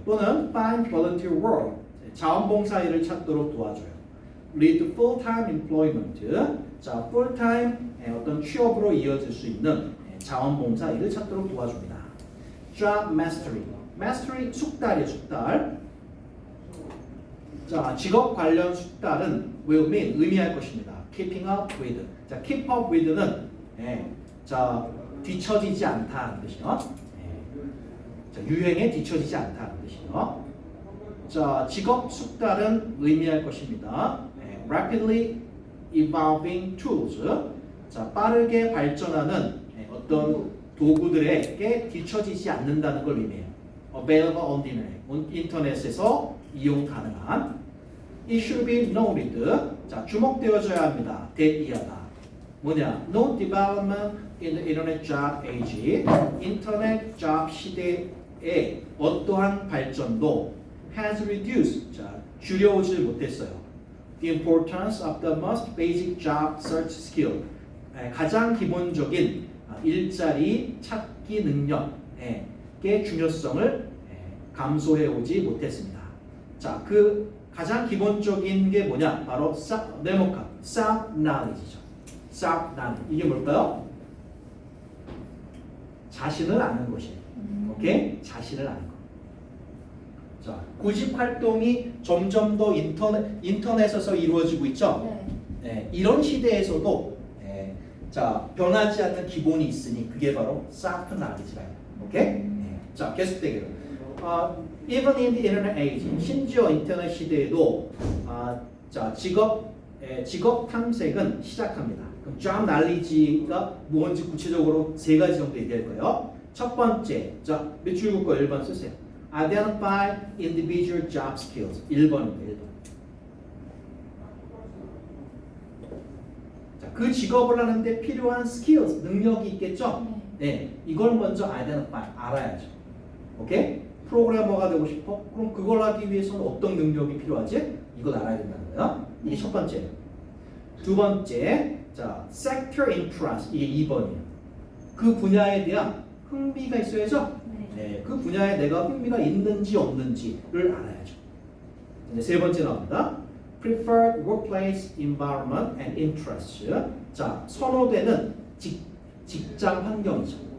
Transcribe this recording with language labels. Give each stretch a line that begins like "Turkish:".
Korean: 또는
English: find volunteer work
Korean: 자원봉사 일을 찾도록 도와줘요.
English: lead to full-time employment.
Korean: 자, full-time 어떤 취업으로 이어질 수 있는 자원봉사 일을 찾도록 도와줍니다.
English: job mastery
Korean: 숙달이에요, 숙달. 자, 직업 관련 숙달은
English: will mean
Korean: 의미할 것입니다.
English: keeping up with.
Korean: 자,
English: keep up with
Korean: 는 자, 뒤처지지 않다는 뜻이요. 자, 유행에 뒤처지지 않다는 뜻이요. 자, 직업 숙달은 의미할 것입니다.
English: rapidly evolving tools.
Korean: 자, 빠르게 발전하는 어떤 도구들에게 뒤처지지 않는다는 걸 의미해요.
English: available on the internet.
Korean: 인터넷에서 이용 가능한.
English: It should be noted.
Korean: 자, 주목되어져야 합니다. 대이하다. 뭐냐?
English: No development in the internet job age.
Korean: 인터넷 잡 시대에 어떠한 발전도
English: has reduced.
Korean: 자, 줄여오질 못했어요.
English: The importance of the most basic job search skill.
Korean: 가장 기본적인 일자리 찾기 능력의 중요성을 감소해 오지 못했습니다. 자, 그 가장 기본적인 게 뭐냐? 바로 네모칸, self knowledge죠. self knowledge. 이게 뭘까요? 자신을 아는 것이에요. 오케이? 자신을 아는 것. 자, 구직 활동이 점점 더 인터넷에서 이루어지고 있죠. 네. 이런 시대에서도 자, 변하지 않는 기본이 있으니 그게 바로 self knowledge라. 오케이? 자, 계속되게요.
English: Even in the internet age,
Korean: 심지어 인터넷 시대에도 자, 직업 탐색은 시작합니다. 그럼 job knowledge가 뭔지 구체적으로 세 가지 정도 얘기할 거예요. 첫 번째, 자, 밑줄 긋고 1번 쓰세요.
English: Identify individual job skills.
Korean: 1번입니다. 1번. 자, 그 직업을 하는데 필요한 skills, 능력이 있겠죠? 네, 이걸 먼저 identify, 알아야죠. 오케이? 프로그래머가 되고 싶어? 그럼 그걸 하기 위해서는 어떤 능력이 필요하지? 이걸 알아야 된다는 거예요. 이게 첫 번째예요. 두 번째, 자, sector interest. 이게 2번이에요. 그 분야에 대한 흥미가 있어야죠? 네, 그 분야에 내가 흥미가 있는지 없는지를 알아야죠. 이제 세 번째 나옵니다.
English: Preferred workplace environment and interest.
Korean: 자, 선호되는 직장 환경이죠.